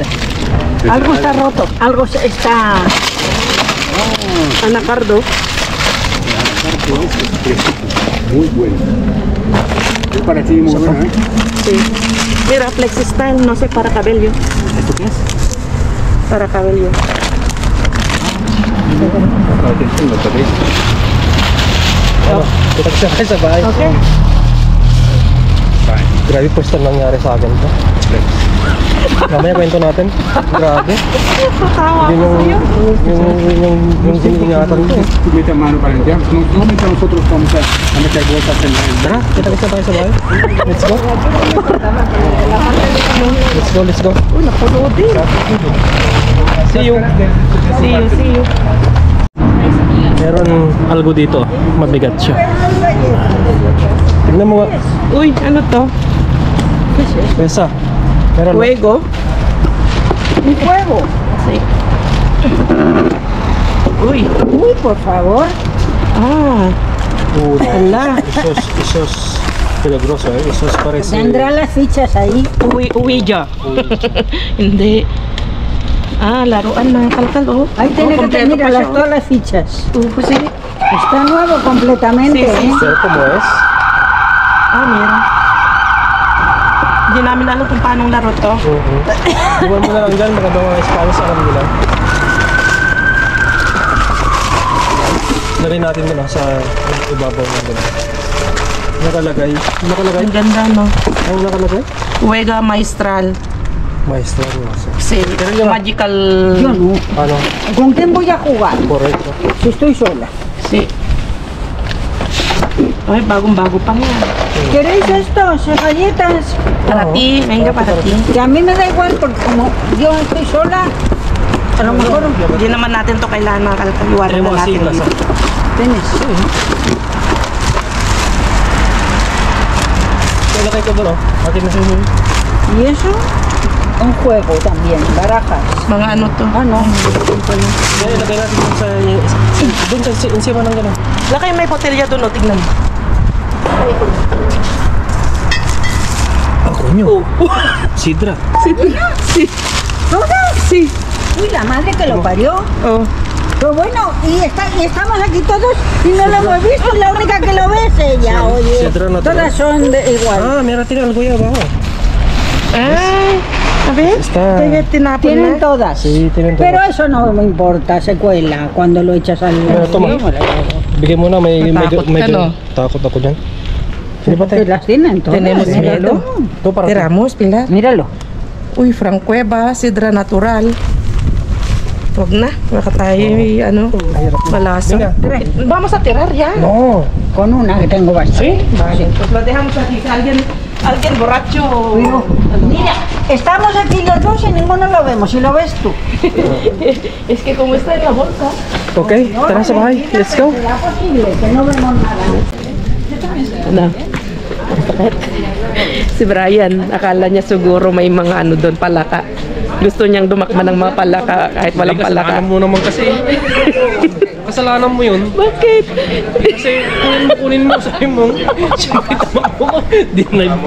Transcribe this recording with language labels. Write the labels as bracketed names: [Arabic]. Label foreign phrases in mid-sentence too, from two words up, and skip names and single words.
[Spanish] Algo está roto, algo está... Anacardo. Muy bueno. Es para ti muy bueno, ¿eh? Sí. Mira, Flexistyle, no sé, para cabello. ¿Esto qué es? Para cabello. [Filipino] Ano? Kita kasi tayo sa bahay. Okay. Grabe po ito nangyari sa akin to. Mamaya kwento natin. Grabe. Tatawa Yun ako sa'yo. yung ingatan ko eh. [Spanish] Tú mete mano para limpiar. No, mientras nosotros vamos a meter bolsas en el... [Filipino] Tara, kita kasi tayo sa bahay. [English] Let's go. Let's go. [Filipino] Uy, napunood din. [English] See you. See you. [Filipino] Meron algo dito. Mabigat siya. Tignan mo nga. Uy, ano to? Pesa. Meron. [Spanish] Fuego. Un fuego. Sí. Uy. Uy, por favor. Ah. Ala. Eso es peligroso, eh. Eso es parece... Tendrá las fichas ahí. [Filipino] Uwi ya. Hindi. Ah, laruan na kalkal, oh. [Spanish] Ahí tiene que [Filipino] kompleto [Spanish] tener [Filipino] pa siya, oh. [Spanish] todas las fichas. Pues sí. Está nuevo completamente, Sí, sí, ¿eh? Pero como es? [Filipino] Ah, meron. Hindi namin alam kung paano laro to. Iwan mo na lang dyan, maganda mga Spanish, alam nila. Lagay natin muna sa ibabaw na doon. Nakalagay. Ang ganda, no? Ano nakalagay? [Spanish] Fuega Maestral. Maestro. Maestro. Sí, [Filipino] yun, magical. [Spanish] Yo no. [Filipino] Ano? [Spanish] ¿Con quién voy a jugar? Correcto. Si estoy sola. Sí. [Filipino] Ay, bagong-bago pa yan. [Spanish] ¿Queréis estos galletas? Para ti, venga para ti. Que a mí me da igual porque como yo estoy sola, a lo mejor [Filipino] Hindi naman natin to kailangan kalkaliwanan [Spanish] Tenemos [Filipino] na [Spanish] así, [Filipino] natin [Spanish] las... [Filipino] dito. [Spanish] tienes. [Filipino] Lagay ko doon, oh. Atin na siya. [Spanish] Y eso, un juego también, barajas. [Filipino] Mga ano to? [Spanish] Ah, no. [Filipino] Lagay natin doon sa... Doon sa insima ng gano'n. Lakay may botelya doon, o, tignan mo. [Spanish] Ah, coño. Sidra. ¿Todas? Sí. Uy, la madre que lo parió. Oh. Pero bueno, y estamos aquí todos y no lo hemos visto. La única que lo ve es ella, oye. Sidra natural. Todas son de igual. Ah, mira, tiene algo ya abajo. Ay, a ver. Está... [Filipino] Kaya tinapon [Spanish] Tienen [Filipino] na. [Spanish] todas. Sí, tienen todas. Pero eso no me importa, se cuela cuando lo echas al... Bueno, toma. [Filipino] Bigyan mo na, may Natakot ka, no? takot ako dyan. Sino ba tayo? [Spanish] Que las tienen todas. Tenemos míralo. [Filipino] Ito para [Spanish] Tiramos, Pilar. Míralo. Uy, Francueva, Sidra Natural. [Filipino] Huwag na. Baka tayo, ano, malasa. [Spanish] Venga. Vamos a tirar ya. No. Con una que tengo bastante. Vale, pues lo dejamos aquí. Alguien borracho. Mira, estamos aquí los dos y ninguno lo vemos. Si lo ves tú. Es que como está en la bolsa. [Filipino] Okay, tara sa bahay. [English] Let's go. [Spanish] ¿Será posible que no vemos nada? [Filipino] Na. Si Brian, akala niya siguro may mga ano doon, palaka. Gusto niyang dumakma ng mga palaka kahit walang palaka. Kasalanan mo naman kasi. Kasalanan mo yun. Bakit? Kasi kunin mo, sabi mo. Siyempre tama mo. Deny mo.